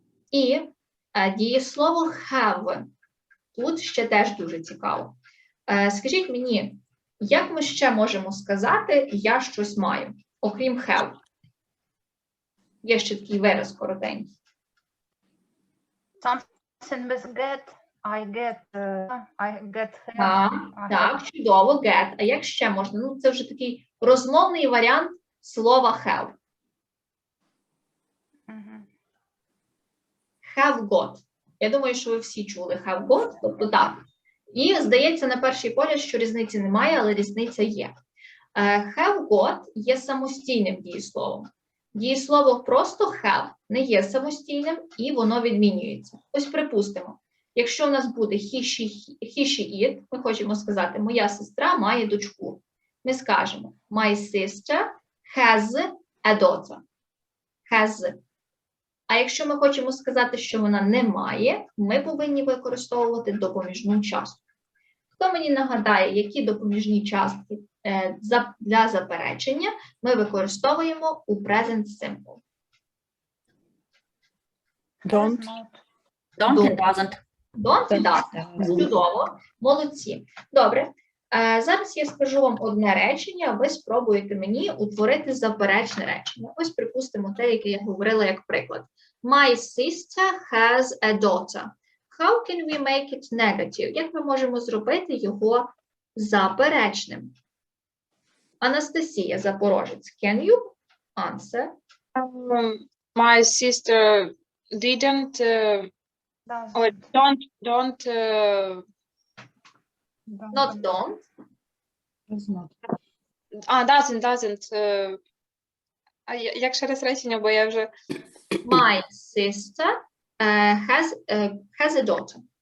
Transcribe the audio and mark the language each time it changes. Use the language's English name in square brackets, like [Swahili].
[Ukrainian] І дієслово have. Тут ще теж дуже цікаво. Скажіть мені, як ми ще можемо сказати «я щось маю», окрім have? Є ще такий вираз коротенький. [English] Something with get, I get have. [Ukrainian] Так, чудово, get. А як ще можна? Ну, це вже такий розмовний варіант слова have. Have got. Я думаю, що ви всі чули have got, тобто так. І здається на перший погляд, що різниці немає, але різниця є. Have got є самостійним дієсловом. Дієслово просто have не є самостійним і воно відмінюється. Ось припустимо, якщо у нас буде he, she, it, ми хочемо сказати, моя сестра має дочку. Ми скажемо, [English] my sister has a daughter. Has. [Ukrainian] А якщо ми хочемо сказати, що вона не має, ми повинні використовувати допоміжну частку. Хто мені нагадає, які допоміжні частки для заперечення ми використовуємо у present simple? [English] Don't. Don't and doesn't. [Ukrainian] Don't і doesn't. Чудово. Молодці. Добре. Зараз я скажу вам одне речення, а ви спробуєте мені утворити заперечне речення. Ось припустимо те, яке я говорила як приклад. [English] My sister has a daughter. How can we make it negative? [Ukrainian] Як ми можемо зробити його заперечним? [English] Анастасія, Запорожець, can you answer? My sister didn't or don't Not don't. Doesn't. [Ukrainian] А як ще раз речення, бо я вже... [English] My sister has a daughter.